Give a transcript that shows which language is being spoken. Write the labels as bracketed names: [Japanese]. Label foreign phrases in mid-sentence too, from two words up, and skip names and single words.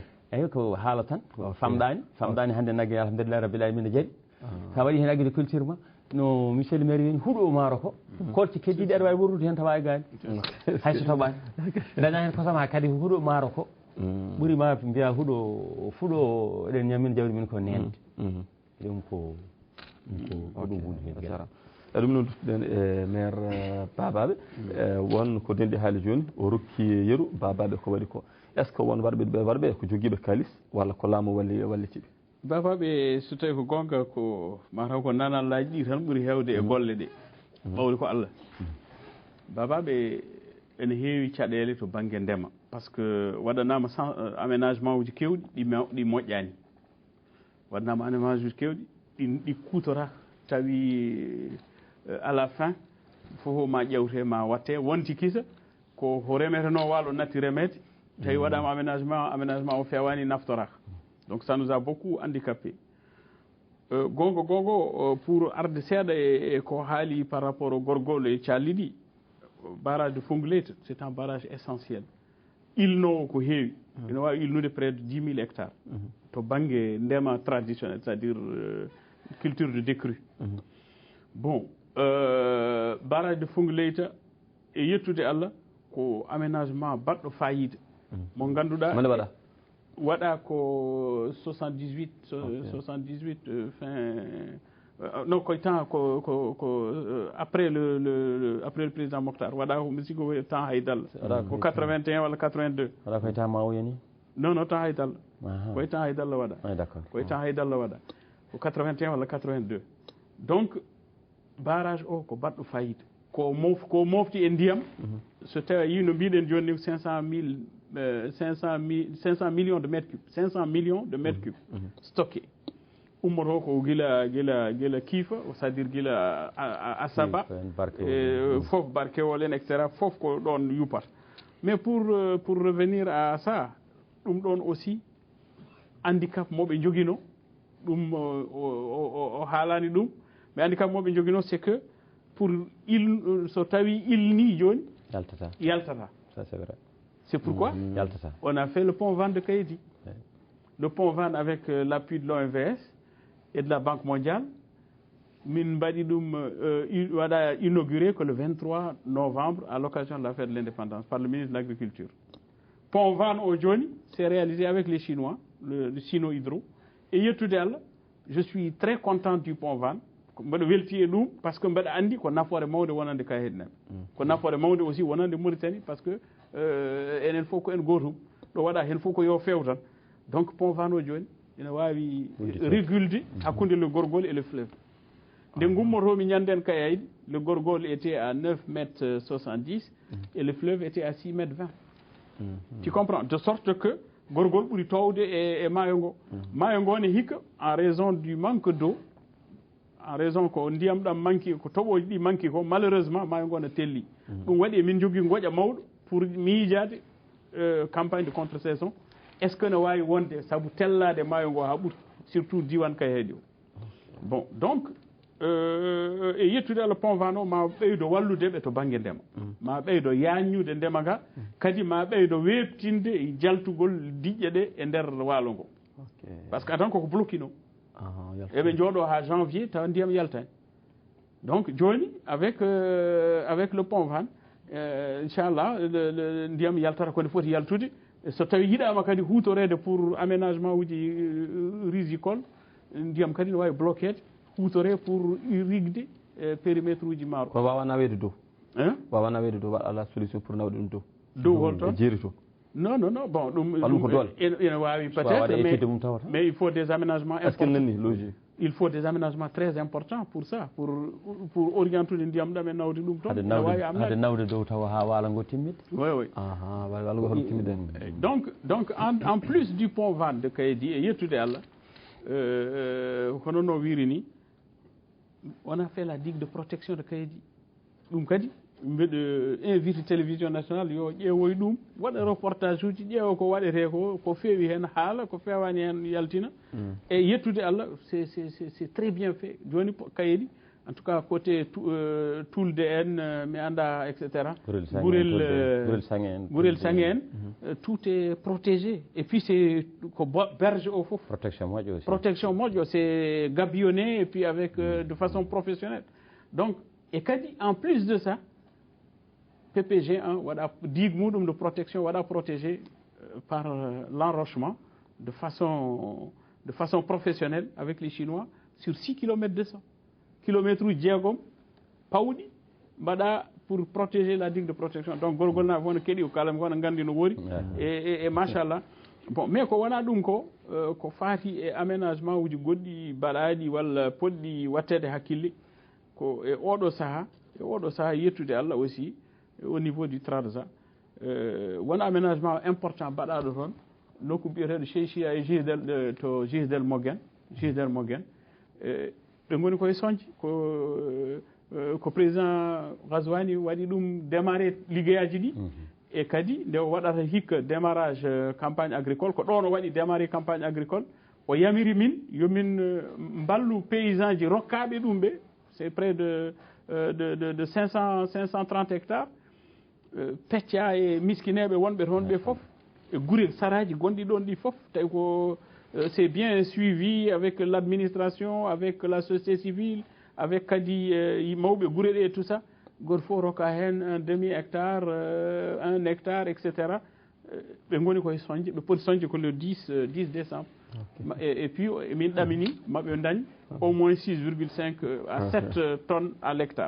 [Fula] eyyi ko haala tan famɗani hande naggue [Arabic] alhamdulillah rabbil alamin [Fula] ne jaari sa waɗi hen agriculture ma no [French] monsieur le maire [Fula] wini huuɗo maaro ko kolti keddiɗi aɗa wawi worrude hen tawa e gaani hayso toɓani daña hen kosama kadi huuɗo maaro ko ɓuuri ma mbiya huuɗo fuɗo eɗen ñammin jawdi min ko nende ɗum ko ɗum hunde hen ɗum noon duttuɗen e maire babaɓe won ko denɗi haali joni o rokki yeru babaɓe ko waɗi ko [French] est ce que [Fula] won warɓe ko joguiɓe kalis walla ko laamu wallitiɓe babaɓe so tawi ko gonga ko mataw ko nanallaji ɗi tan ɓuuri hewde e golle ɗe ɓawli ko Allah babaɓe ene heewi caɗele to banggue ndema [French] par ce que [Fula] waɗanama aménagement uji kewɗi ɗi moƴƴani waɗanama aménagement uji kewɗi ɗi kutoraka tawi [French] à la fin [Fula] fof ma ƴewte ma watte wonti kisa ko remeteno waalo natti remede tawi waɗama aménagement o fewani naftoraka [French] donc ça nous a beaucoup handicapé [Fula] gongo pour arde seeɗa e ko haali [French] par rapport au [Fula] gorgol e calli ɗi [French] barrage de Fongolete c'est un barrage essentiel [Fula] ilno ko heewi ene wawi ilnude [French] près de 10 000 hectares [Fula] to banggue ndema [French] traditionnel c'est à dire culture de décrue bon barrage de Fongolete [Fula] e yettude Allah ko aménagement baɗɗo fayida mo ganduɗa mane waɗa waɗa ko 78 fin non koye temps ko [French] après le président Mokhtar [Fula] waɗa ko misiko temps Haydalla ko 81 walla 82 waɗa koye temps Mao yani non temps Haydalla koye temps Haydalla waɗa koye temps Haydalla waɗa ko 81 walla 82 [French] donc barrage [Fula] o ko baɗɗo fayida ko mofti e ndiyam so tawi a yi no mbiɗen joni [French] 500 millions de mètres cubes 500 millions de mètres cubes stocké [Fula] ummoto ko gila kiifa [French] c'est à dire [Fula] gila asaba fof barkewol en etc fof ko ɗon yupat [French] mais pour revenir à ça [Fula] ɗum ɗon [French] aussi handicap [Fula] moɓe joguino ɗum o haalani ɗum mais andi kam moɓe jogino [French] c'est que pour [Fula] so tawi ilni joni yaltata [French] ça c'est vrai. C'est pourquoi on a fait le pont Vannes de Kaydi. Le pont Vannes avec l'appui de l'OMVS et de la Banque mondiale. [Fula] Min mbaɗi ɗum waɗa [French] inauguré que le 23 novembre à l'occasion de la fête de l'indépendance par le ministre de l'Agriculture. Pont Vannes au joni, c'est réalisé avec les Chinois, le Sino Hydro. Et [Fula] yettude Allah, [French] je suis très content du pont Vannes. [Fula] mbaɗa welti e ɗum [French] par ce que [Fula] mbaɗa anndi ko nafoore mawde wonande kayeɗe naɓe ko nafoore mawde aussi wonande Mauritanie [French] par ce que [Fula] enen fof ko en gootum ɗo waɗa heen fof ko yo feew tan donc pont Vannes o jooni ina waawi régulde hakkunde [French] le gorgol et le fleuve [Fula] nde gummotomi ñanden kayayde [French] le gorgol était à 9 mètres 70 et le fleuve était à 6 mètres 20 tu comprends de sorte que [Fula] gorgol ɓuri towde e maayo ngo maayo ngo ne hikka [French] en raison du manque d'eau en raison [Fula] ko ndiyam ɗam manqui ko toɓoji ɗi manqui ko malheureusement maayo ngo ne telli ɗum waɗi emin jogui goƴa mawɗo pour miijade [French] campagne de contre saison est ce que [Fula] ne wawi wonde saabu tellade maayo ngo ha ɓuuri surtout diwan kayeɗi o [French] bon donc [Fula] e yettude Allah pont Vannes o ma ɓeydo wallude ɓe to banggue ndema ma ɓeydo yañude ndema ga kadi ma ɓeydo weɓtinde e jaltugol diƴƴe ɗe e nder waalo ngo [French] par ce que [Fula] atan koko bloquino eɓe jooɗo ha janvier tawa ndiyam yaltani donc joni [French] avec le pont Vannes [Fula] inchallah ndiyam yaltata kone foti yaltude so tawi yiɗama kadi hutorede [French] pour aménagement [Fula] uji risicole ndiyam kadi ne wawi bloquede hutore pour rigde périmètre uji maaro ko wawa nawede dow wawa nawede dow waɗa [French] la solution pour [Fula] nawde ɗum dow holton jeeri to non bon ɗum ko doole ene wawi [French] peut-être mais il faut des aménagements est ce que nanni logique il faut des aménagements très importants pour ça [Fula] pour orientude ndiyam ɗam e nawde ɗum toon hade nawde dow tawa ha waala ngo timmide oui waala ngo hono timmide [French] donc en plus du pont Vannes de Kaydi [Fula] e yettude Allah hono no wiiri ni [French] on a fait la digue de protection de Kaydi [Fula] ɗum kadi mbeɗo [French] invité télévision nationale [Fula] yo ƴeewoy ɗum waɗa reportage uji ƴeewa ko waɗete ko feewi hen haala ko fewani hen yaltina e yettude Allah [French] c'est très bien fait [Fula] joni Kaydi [French] en tout cas côté Toulde [Fula] en mi anda etc [French] Gurel Sange en tout est protégé et puis c'est [Fula] ko berge o foof [French] protection moƴƴo c'est gabionné et puis avec de façon professionnelle donc [Fula] et kadi [French] en plus de ça PPG1 waɗa digue muɗum de protection waɗa protégé par l'enrochement de façon professionnelle avec les Chinois sur 6 km [Fula] 200 kilomètre uji jeegom pawɗi mbaɗa [French] pour protéger la digue de protection [Fula] donc gorgol na fof no keeɗi ko kala ko no gandi no woori e machallah [French] bon mais [Fula] ko wona ɗum ko faati e aménagement uji goɗɗi mbaɗaɗi walla poɗɗi wattede hakkille ko e oɗo saaha yettude Allah [French] aussi au niveau du Trarza [Fula] won [French] aménagement important [Fula] mbaɗaɗo toon nokku mbiyeteɗo Cheichia e Gisdel Moguen ɓe goni koye soñde ko président Ghazouani waɗi ɗum démarré liggeyaji ɗi e kadi nde waɗata hikka [French] démarrage campagne agricole [Fula] ko ɗon o waɗi [French] démarré campagne agricole [Fula] o yamiri min yomin mballu paysan ji rokkaɓe ɗum ɓe [French] c'est près de [Fula] 530 hectares pecca e miskineɓe wonɓe toon ɓe foof e guurel saraji gonɗi ɗon ɗi foof tawi [French] ko c'est bien suivi avec l'administration avec la société civile avec kadi [Fula] mawɓe guure ɗe [French] et tout ça [Fula] goto fof rokka hen [French] un demi hectare 1 hectare etc [Fula] ɓe goni koye soñde ɓe poti soñde ko [French] le 10 décembre et puis [Fula] min ɗamini maɓe dañ [French] au moins 6,5 à 7 tonnes à l'hectare